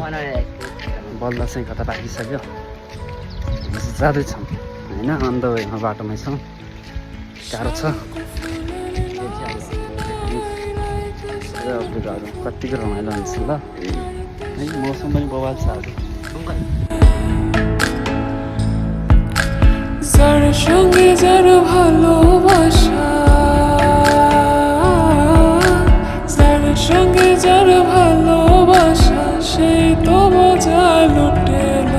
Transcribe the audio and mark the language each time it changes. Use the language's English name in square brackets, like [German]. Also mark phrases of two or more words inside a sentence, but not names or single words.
[Nepali] बल्ल चाहिँ कता पाकिसक्यो, जाँदैछौँ होइन। अन्त वेमा बाटोमै छौँ, गाह्रो छ। कतिको रमाइलो हुन्छ ल है, मौसम पनि बवाल छ आज। [Bangla] যার সঙ্গে যার ভালোবাসা, যার সঙ্গে যার ভালোবাসা, সেই তো বোঝা লুটেলো।